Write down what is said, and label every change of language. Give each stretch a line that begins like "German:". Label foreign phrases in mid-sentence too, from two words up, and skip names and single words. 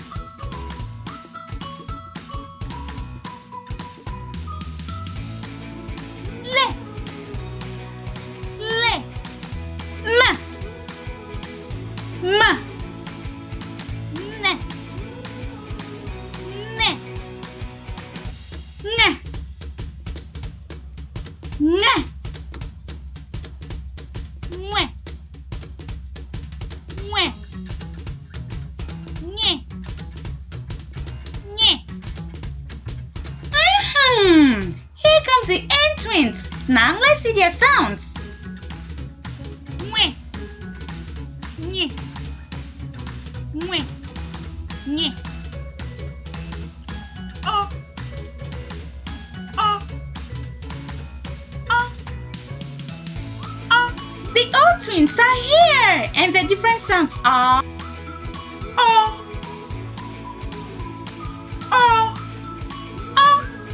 English: Le, ma, ne, nye, mwe, nye. Here comes the N twins. Now let's see their sounds. Mwe, nye, nye. O, the O twins are here, and the different sounds are O, O, O,